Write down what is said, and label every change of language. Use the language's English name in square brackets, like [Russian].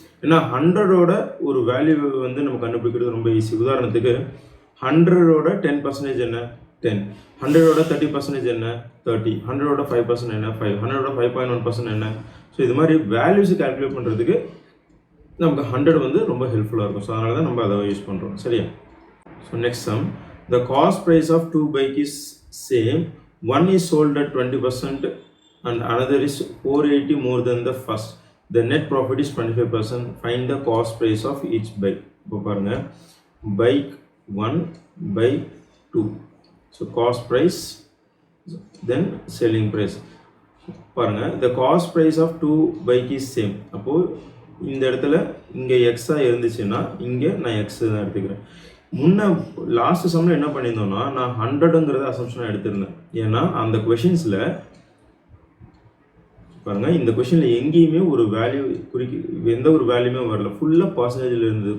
[Tamil] ஏன்னா 100ஓட ஒரு வேல்யூ வந்து நம்ம கண்டுபிடிக்கிறது ரொம்ப ஈஸி. உதாரணத்துக்கு 100ஓட 10% என்ன 10, 100ஓட 30% என்ன 30, 100ஓட 5% என்ன 5, 100ஓட 5.1% என்ன. ஸோ இது மாதிரி வேல்யூஸ் கால்குலேட் பண்ணுறதுக்கு நமக்கு 100 வந்து ரொம்ப ஹெல்ப்ஃபுல்லாக இருக்கும். ஸோ அதனால தான் நம்ம அதை யூஸ் பண்ணுறோம். சரியா? [English] So next sum, the cost price of 2 bike is same, one is sold at 20% and another is 480 more than the first, the net profit is 25%, find the cost price of each bike. [Tamil] இப்போ பாருங்க, bike 1, bike 2. [English] So cost price then selling price. பாருங்க, the cost price of 2 bike is same. [Tamil] அப்போ இந்த இடத்துல இங்கே எக்ஸா இருந்துச்சுன்னா இங்கே நான் எக்ஸ் தான் எடுத்துக்கிறேன். முன்ன லாஸ்ட் சம்மில் என்ன பண்ணியிருந்தோம்னா நான் 100ங்கிறத அசம்ஷனாக எடுத்திருந்தேன். ஏன்னா அந்த கொஷின்ஸில் பாருங்கள், இந்த கொஷினில் எங்கேயுமே ஒரு வேல்யூ எந்த ஒரு வேல்யூமே வரல, ஃபுல்லாக பர்சன்டேஜில் இருந்தது.